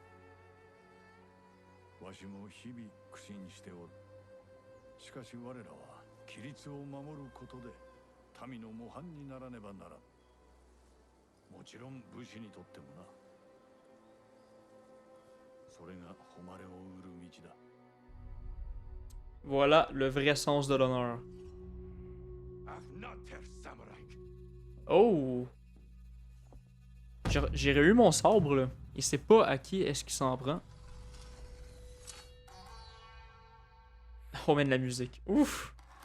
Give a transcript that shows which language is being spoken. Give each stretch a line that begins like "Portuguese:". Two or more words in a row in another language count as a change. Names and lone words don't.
Japanese: わしも日々苦心しておる。しかし我らは規律を守ることで民の模範にならねばならん。もちろん武士にとってもな。それが誉れを売る道だ。
French: Voilà le vrai sens de l'honneur. Oh! J'ai eu mon sabre là. Il sait pas à qui est-ce qu'il s'en prend.
English: Oh man,
French: la musique. Ouf!